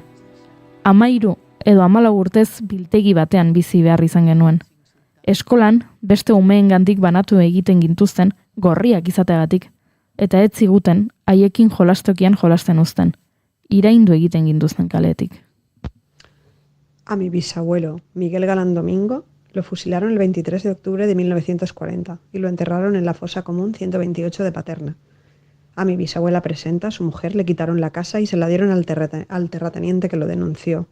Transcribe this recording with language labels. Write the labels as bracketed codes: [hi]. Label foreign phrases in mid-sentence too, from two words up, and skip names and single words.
[eu] 13 edo 14 urtez biltegi batean bizi behar izan genuen. Eskolan beste umeengandik banatu egiten gintuzten gorriak izateagatik, eta ez ziguten haiekin jolastokian jolasten uzten. Iraindu egiten gintuzten kaletik. [es] A mi bisabuelo, Miguel Galán Domingo, lo fusilaron el 23 de octubre de 1940 y lo enterraron en la fosa común 128 de Paterna. A mi bisabuela Presenta, su mujer, le quitaron la casa y se la dieron al terrateniente que lo denunció.